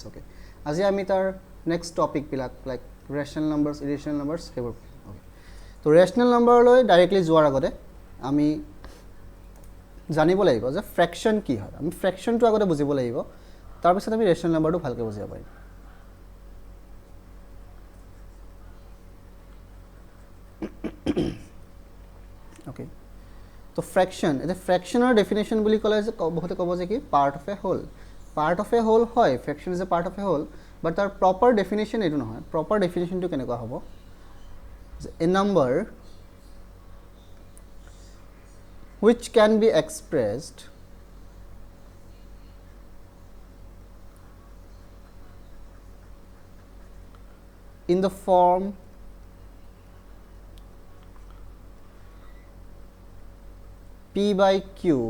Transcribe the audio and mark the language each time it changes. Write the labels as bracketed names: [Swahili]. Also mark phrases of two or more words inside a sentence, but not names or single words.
[Assamese] ওকে, আজি আমি তাৰ নেক্সট টপিক বিলাক লাইক ৰেশনাল নাম্বাৰস, ইৰেশনাল নাম্বাৰস হেবোৰ। ওকে, তো ৰেশনাল নাম্বাৰলৈ ডাইৰেক্টলি যোৱাৰ আগতে আমি জানিব লাগিব যে ফ্ৰেকশন কি হয়। আমি ফ্ৰেকশনটো আগতে বুজিব লাগিব, তাৰ পিছত আমি ৰেশনাল নাম্বাৰটো ভালকৈ বুজিব পাৰিম। [English] Okay, so fraction, the fractional definition [Assamese] বুলি ক'লে যে বহুতে ক'ব যে কি [English] part of a whole, [Assamese] হয়, [English] fraction is a part of a whole, but [Assamese] তাৰ [English] proper definition [Assamese] এইটো নহয়। [English] proper definition টো [Assamese] কেনেকুৱা হ'ব? [English] A number which can be expressed in the form P by Q,